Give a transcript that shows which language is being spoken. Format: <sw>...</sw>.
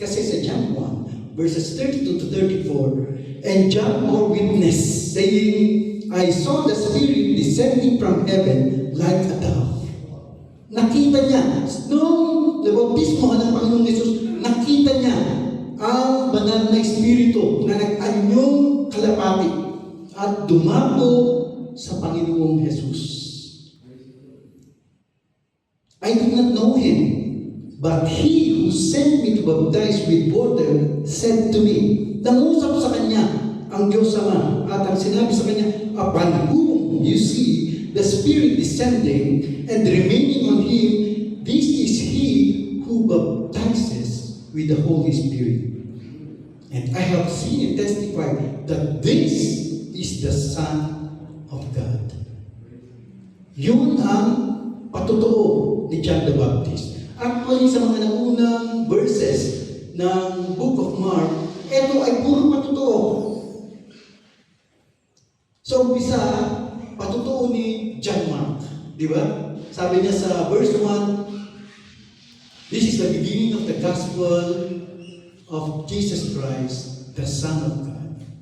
<tl>Kasi sa</tl> <en>John 1, verses 32 to 34, and John bore witness, saying, I saw the Spirit descending from heaven like a dove.</en> <tl>Nakita niya, nung nabautismo ng Panginoong Yesus, nakita niya ang banal na Espiritu na nag-anyong kalapati at dumako sa Panginoong Yesus.</tl> <en>I did not know him, but he who sent me to baptize with water said to me,</en> <tl>nangusap sa kanya ang Diyos Ama at ang sinabi sa kanya,</tl> <en>upon whom you see the Spirit descending and remaining on him, this is he who baptizes with the Holy Spirit. And I have seen and testified that this is the Son of God.</en> <tl>Yun ang patotoo ni John the Baptist. Actually, sa mga naunang verses ng Book of Mark, ito ay puro patotoo. So, umpisa, patotoo ni John Mark. Di ba? Sabi niya sa</tl> <en>verse 1, this is the beginning of the gospel of Jesus Christ, the Son of God.</en>